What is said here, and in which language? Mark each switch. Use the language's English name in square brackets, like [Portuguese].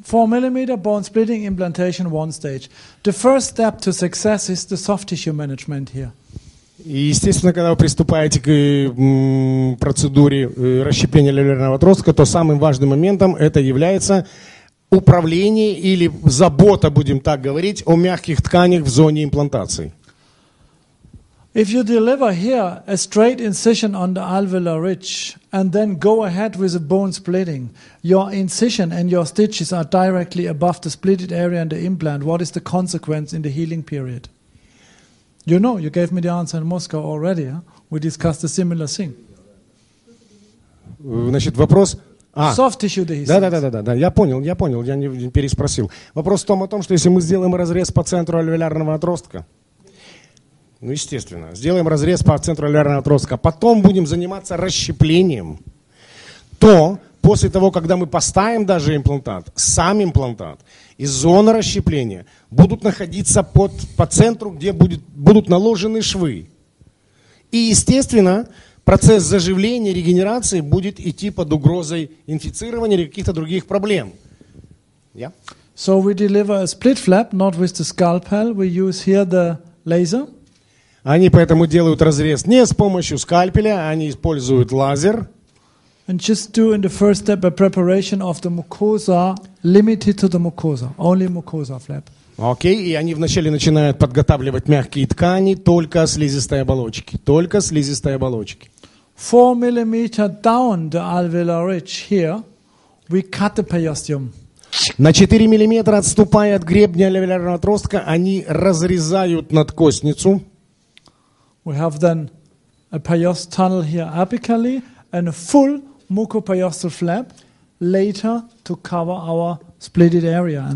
[English] 4 mm bone splitting implantation, one stage. The first step to success is the soft tissue management here. [Russian] И, естественно, когда вы приступаете к процедуре расщепления альвеолярного отростка, то самым важным моментом это является управление или забота, будем так говорить, о мягких тканях в зоне имплантации. [English] If you deliver here a straight incision on the alveolar ridge and then go ahead with a bone splitting, your incision and your stitches are directly above the splitted area in the implant. What is the consequence in the healing period? You know, you gave me the answer in Moscow already. Huh? We discussed a similar thing. [Russian] Значит, вопрос... [English] Soft tissue dehiscence. [Russian] Да, я понял, я не переспросил. Вопрос в том, что если мы сделаем разрез по центру альвеолярного отростка, Ну, естественно. Сделаем разрез по центру алвеолярного отростка. Потом будем заниматься расщеплением. То, после того, когда мы поставим даже имплантат, сам имплантат и зона расщепления будут находиться по центру, где будут наложены швы. И, естественно, процесс заживления, регенерации будет идти под угрозой инфицирования или каких-то других проблем. [English] Yeah? So we deliver a split flap, not with the scalpel. We use here the laser. [Russian] Они поэтому делают разрез не с помощью скальпеля, они используют лазер. [English] And just do in the first step a preparation of the mucosa, limited to the mucosa, only mucosa flap. [Russian] Окей, и они вначале начинают подготавливать мягкие ткани только слизистой оболочки. Только слизистой оболочки. [English] 4 millimeter down the alveolar ridge here, we cut the periosteum. [Russian] На 4 миллиметра, отступая от гребня алвеолярного отростка, они разрезают надкостницу. [English] We have then a periosteal tunnel here apically and a full mucoperiosteal flap later to cover our splitted area.